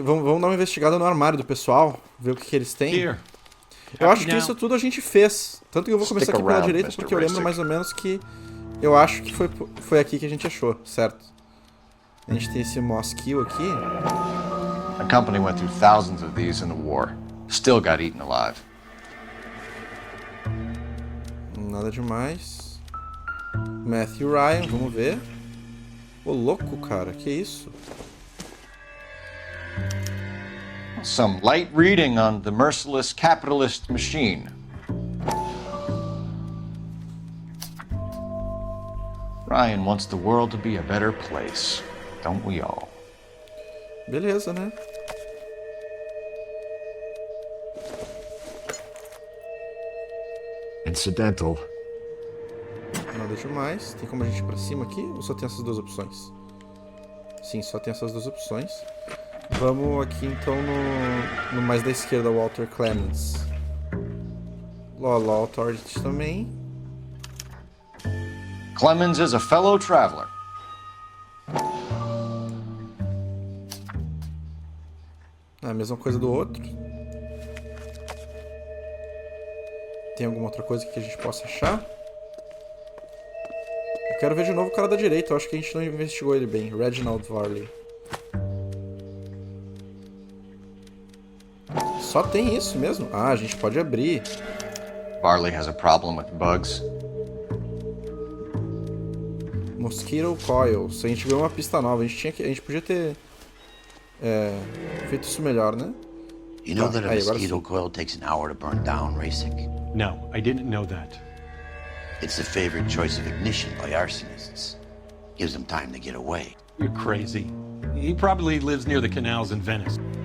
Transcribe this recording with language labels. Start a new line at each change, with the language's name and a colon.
Portuguese: Vamos dar uma investigada no armário do pessoal, ver o que eles têm.
English: Here.
Portuguese: Eu acho que isso tudo a gente fez. Tanto que eu vou começar aqui pela direita, porque eu lembro mais ou menos que... Eu acho que foi aqui que a gente achou, certo? A gente tem esse Moss Kill aqui.
English: A company went through thousands of these in the war. Still got eaten alive.
Portuguese: Nada demais. Matthew Ryan, vamos ver. Ô, louco, cara, que isso?
English: Some light reading on the merciless capitalist machine. Ryan wants the world to be a better place. Don't we all?
Portuguese: Beleza, né?
English: Incidental.
Portuguese: Nada demais. Tem como a gente ir pra cima aqui? Ou só tem essas duas opções? Sim, só tem essas duas opções. Vamos aqui então no mais da esquerda, Walter Clemens. Law Authority também.
English: Clemens is a fellow traveler.
Portuguese: A mesma coisa do outro. Tem alguma outra coisa que a gente possa achar? Eu quero ver de novo o cara da direita. Eu acho que a gente não investigou ele bem.
English: Reginald Varley.
Portuguese: Só tem isso mesmo? Ah, a gente pode abrir.
English: Varley has a problem with bugs. Mosquito Coils.
Portuguese: A gente ganhou uma pista nova. A gente podia ter feito isso melhor, né?
English: You know that a
Portuguese: aí, agora
English: mosquito
Portuguese: sim.
English: coil takes an hour to burn down, Racing? No, I didn't know that. It's the favorite choice of ignition by arsonists. Gives them time to get away. You're crazy. He probably lives near the canals in Venice.